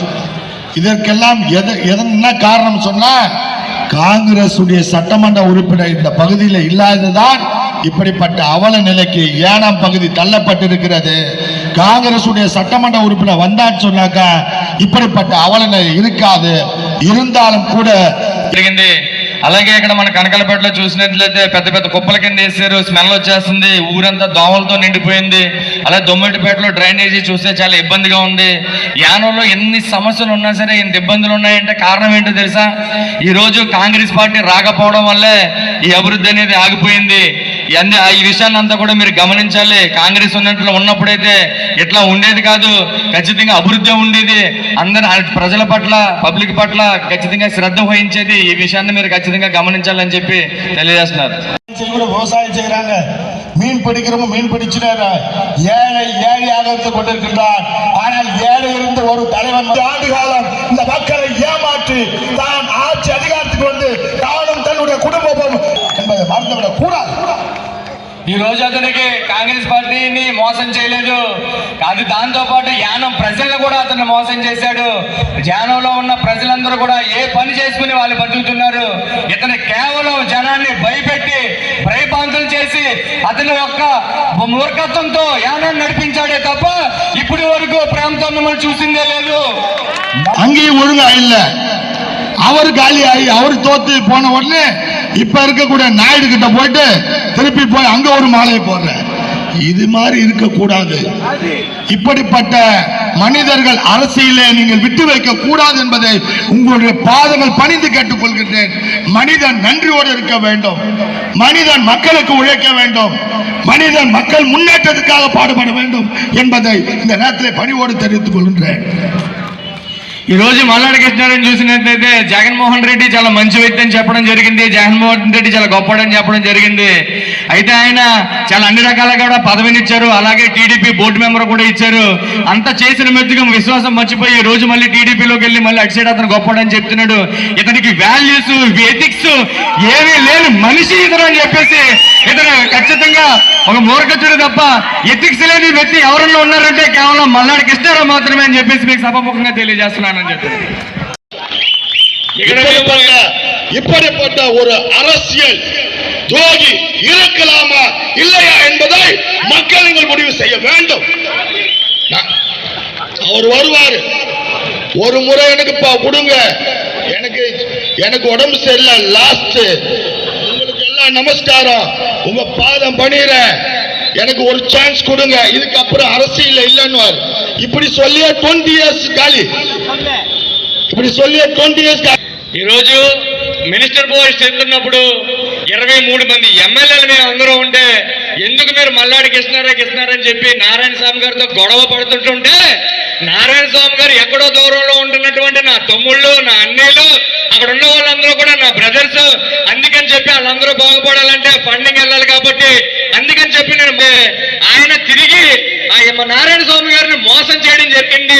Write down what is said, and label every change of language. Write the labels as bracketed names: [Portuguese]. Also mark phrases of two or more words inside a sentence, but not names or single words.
[Tamil] இதற்கெல்லாம் என்ன காரணம் சொன்னா, காங்கிரஸ் சட்டமன்ற உறுப்பினர் இந்த பகுதியில் இல்லாததான் இப்படிப்பட்ட அவல நிலைக்கு ஏனாம் பகுதி தள்ளப்பட்டிருக்கிறது. காங்கிரஸ் சட்டமன்ற உறுப்பினர் வந்தான்னு சொன்னாக்கா இப்படிப்பட்ட அவல நிலை இருக்காது. இருந்தாலும் கூட [Telugu] అలాగే ఇక్కడ మన కనకలపేటలో చూసినట్లయితే పెద్ద పెద్ద కుప్పల కింద వేసారు, స్మెల్ వచ్చేస్తుంది, ఊరంతా దోమలతో నిండిపోయింది. అలాగే దొమ్మటిపేటలో డ్రైనేజీ చూస్తే చాలా ఇబ్బందిగా ఉంది. యానంలో ఎన్ని సమస్యలు ఉన్నా సరే, ఇంత ఇబ్బందులు ఉన్నాయంటే కారణం ఏంటో తెలుసా? ఈ రోజు కాంగ్రెస్ పార్టీ రాకపోవడం వల్లే ఈ అభివృద్ధి అనేది ఆగిపోయింది. ఈ విషయాన్ని అంతా కూడా మీరు గమనించాలి. కాంగ్రెస్ ఉన్నప్పుడైతే ఇట్లా ఉండేది కాదు, ఖచ్చితంగా అభివృద్ధి ఉండేది. అందరి ప్రజల పట్ల, పబ్లిక్ పట్ల ఖచ్చితంగా శ్రద్ధ వహించేది. ఈ విషయాన్ని మీరు ఖచ్చితంగా గమనించాలని చెప్పి తెలియజేస్తున్నారు. [Tamil] விவசாயம் செய்யறாங்க, மீன் பிடிக்கிறவங்க மீன் பிடிச்சினாரு, ஏழை ஏழையாக கொண்டிருக்கின்றார். ஆனால் ஏழை இருந்த ஒரு தலைவன் ஆண்டு காலம் இந்த மக்களை ஏமாற்றி தான் ஆட்சி அதிகாரத்துக்கு வந்து தானும் தன்னுடைய குடும்பமும் என்பதை மறந்துவிடக் கூடாது. [Telugu] ఈ రోజు అతనికి కాంగ్రెస్ పార్టీని మోసం చేయలేదు, అది దాంతో పాటు యానం ప్రజలను కూడా అతను మోసం చేశాడు. యానంలో ఉన్న ప్రజలందరూ కూడా ఏ పని చేసుకుని వాళ్ళు బతుకుతున్నారు. ఇతను కేవలం జనాన్ని భయపెట్టి భయపాంతులు చేసి అతని యొక్క మూర్ఖత్వంతో యానాన్ని నడిపించాడే తప్ప ఇప్పటి వరకు ప్రేమతో మిమ్మల్ని చూసిందే లేదు. [Tamil] அங்கேயும் ஒழுங்கா இல்ல, அவர் காலி ஆகி அவர் தோத்து போன உடனே இப்ப இருக்கக்கூடிய நாயுடு கிட்ட போயிட்டு திருப்பி போய் அங்க ஒரு மாலையை போடுற. இது மாதிரி இருக்கக்கூடாது. இப்படிப்பட்ட மனிதர்கள் அரசியலே நீங்கள் விட்டு வைக்க கூடாது என்பதை உங்களுடைய பாதங்கள் பணிந்து கேட்டுக்கொள்கின்றேன். மனிதன் நன்றியோடு இருக்க வேண்டும், மனிதன் மக்களுக்கு உழைக்க வேண்டும், மனிதன் மக்கள் முன்னேற்றத்துக்காக பாடுபட வேண்டும் என்பதை இந்த நேரத்தில் பணிவோடு தெரிவித்துக் கொள்கின்றேன். [Telugu] ఈ రోజు మల్లాడి కృష్ణారావు చూసినట్లయితే జగన్మోహన్ రెడ్డి చాలా మంచి వ్యక్తి అని చెప్పడం జరిగింది, జగన్మోహన్ రెడ్డి చాలా గొప్పడని చెప్పడం జరిగింది. అయితే ఆయన చాలా అన్ని రకాలుగా కూడా పదవినిచ్చారు, అలాగే టీడీపీ [English] board member [Telugu] కూడా ఇచ్చారు. అంత చేసిన మెచ్చుగా విశ్వాసం మర్చిపోయి ఈ రోజు మళ్ళీ టీడీపీలోకి వెళ్ళి మళ్ళీ అటు సైడ్ అతను గొప్పడని చెప్తున్నాడు. ఇతనికి [English] values, ethics [Telugu] ఏమీ లేని మనిషి ఇతను అని చెప్పేసి ఇతను ఖచ్చితంగా ఒక మూర్ఖచుడు తప్ప ఎథిక్స్ లేని వ్యక్తి ఎవరన్నా ఉన్నారంటే కేవలం మల్లాడి కృష్ణారావు మాత్రమే అని చెప్పేసి మీకు సభాముఖంగా తెలియజేస్తున్నాను. [Tamil] இப்படிப்பட்ட ஒரு அரசியல் துரோகி இருக்கலாமா இல்லையா என்பதை மக்கள் நீங்கள் முடிவு செய்ய வேண்டும். அவர் வருவார், ஒரு முறை எனக்கு கொடுங்க, எனக்கு உடம்பு சரியில்லை, லாஸ்ட் உங்களுக்கு எல்லாம் நமஸ்காரம், உங்க பாதம் பண்ணிடுறேன், எனக்கு ஒரு சான்ஸ் கொடுங்க, இதுக்கப்புறம் அரசியல் இல்லைன்னு இப்படி சொல்லியே 20 years காலி, இப்படி சொல்லியே 20 years காலி. [Telugu] ఈ రోజు [English] minister post [Telugu] చేస్తున్నప్పుడు 23 మంది ఎమ్మెల్యేలు మేము అందరూ ఉంటే ఎందుకు మీరు మల్లాడి కృష్ణారని చెప్పి నారాయణ స్వామి గారితో గొడవ పడుతుంటుంటే, నారాయణ స్వామి గారు ఎక్కడో దూరంలో ఉంటున్నటువంటి నా తమ్ముళ్ళు, నా అన్నయ్యలు, అక్కడ ఉన్న వాళ్ళందరూ కూడా నా బ్రదర్స్, అందుకని చెప్పి వాళ్ళందరూ బాగుపడాలంటే ఫండింగ్ వెళ్ళాలి కాబట్టి అందుకని చెప్పి నేను ఆయన తిరిగి మా నారాయణ స్వామి గారిని మోసం చేయడం జరిగింది.